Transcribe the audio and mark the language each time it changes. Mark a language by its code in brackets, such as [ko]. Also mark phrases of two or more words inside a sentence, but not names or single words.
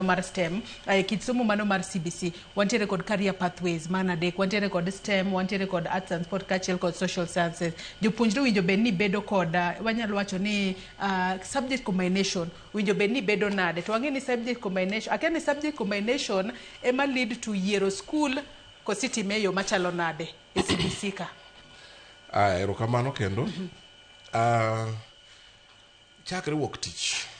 [luo] mar STEM, kit somo mano mar CBC, wantiere kod [en] career pathways, [luo] mana dek, wantiere kod STEM, wantiere kod [en] arts and sport, [luo] kachiel kod [en] social sciences. [luo] Jopuonjre winjo bed ni bedo kod, wanyalo wacho ni [en] subject combination, [luo] winjo bed ni bedo nade. To wang'e ni [en] subject combination, [luo] akia ni [en] subject combination [luo] ema [en] lead to [luo] yiero school kositime yo machalo nade e CBC ka. Erokamano kendo. Chakre wuok tich.